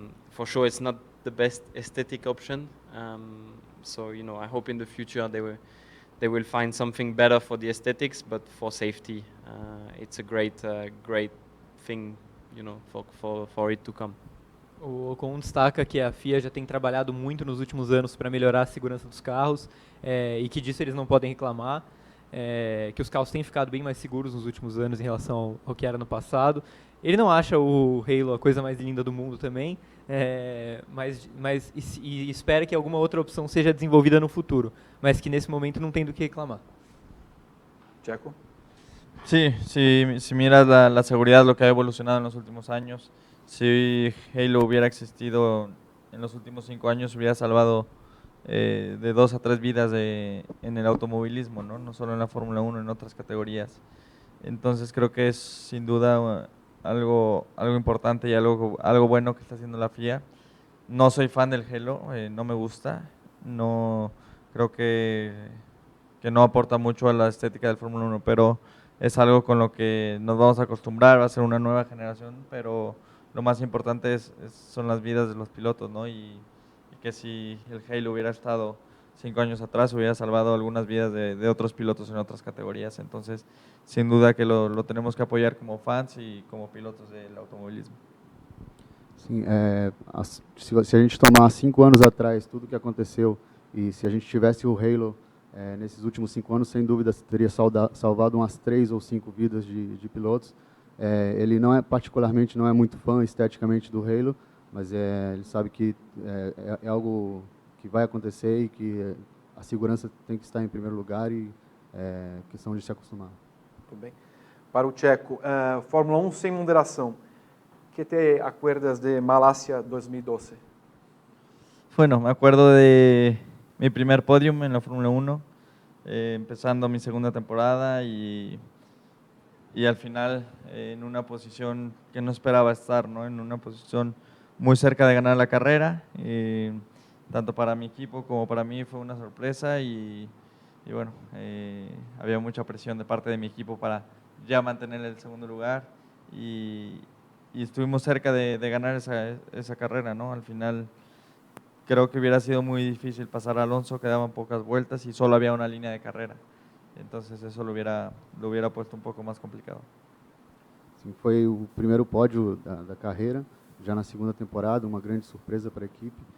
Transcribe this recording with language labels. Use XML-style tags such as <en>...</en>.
<en>For sure, it's not the best aesthetic option. So you know, I hope in the future they will find something better for the aesthetics, but for safety, it's a great thing, you know, for it to come.</en> <pt>O Ocon destaca que a FIA já tem trabalhado muito nos últimos anos para melhorar a segurança dos carros, e que disso eles não podem reclamar. que os carros têm ficado bem mais seguros nos últimos anos em relação ao que era no passado. Ele não acha o Halo a coisa mais linda do mundo também, mas espera que alguma outra opção seja desenvolvida no futuro, mas que nesse momento não tem do que reclamar. Checo.</pt> <es>Sí, si miras la seguridad, lo que ha evolucionado en los últimos años, si Halo hubiera existido en los últimos 5 años, hubiera salvado de 2 a 3 vidas en el automovilismo, ¿no? No solo en la Fórmula 1, en otras categorías. Entonces creo que es sin duda algo importante y algo bueno que está haciendo la FIA. No soy fan del Halo, no me gusta, no creo que no aporta mucho a la estética del Fórmula 1, pero es algo con lo que nos vamos a acostumbrar, va a ser una nueva generación, pero lo más importante son las vidas de los pilotos, ¿no? Y que si el Halo hubiera estado 5 años atrás, hubiera salvado algunas vidas de otros pilotos en otras categorías. Entonces, sin duda que lo tenemos que apoyar como fans y como pilotos del automovilismo.</es> <pt>Sim, se a gente tomar 5 anos atrás tudo o que aconteceu e se a gente tivesse o Halo nesses últimos 5 anos, sem dúvida teria salvado umas 3 ou 5 vidas de pilotos. Ele particularmente não é muito fã esteticamente do Halo, mas ele sabe que é algo que vai acontecer e que a segurança tem que estar em primeiro lugar e questão de se acostumar. Muito bem. Para o Checo, Fórmula 1 sem moderação.</pt> <es>¿Qué te acuerdas de Malasia 2012? Bueno, me acuerdo de mi primer podium en la Fórmula 1, empezando mi segunda temporada y al final en una posición que no esperaba estar, ¿no? En una posición muy cerca de ganar la carrera, tanto para mi equipo como para mí fue una sorpresa y bueno, había mucha presión de parte de mi equipo para ya mantener el segundo lugar y estuvimos cerca de ganar esa carrera, ¿no? Al final creo que hubiera sido muy difícil pasar a Alonso, quedaban pocas vueltas y solo había una línea de carrera. Entonces eso lo hubiera puesto un poco más complicado.</es> <pt>Sim, foi o primeiro pódio da carreira, já na segunda temporada, uma grande surpresa para a equipe.</pt>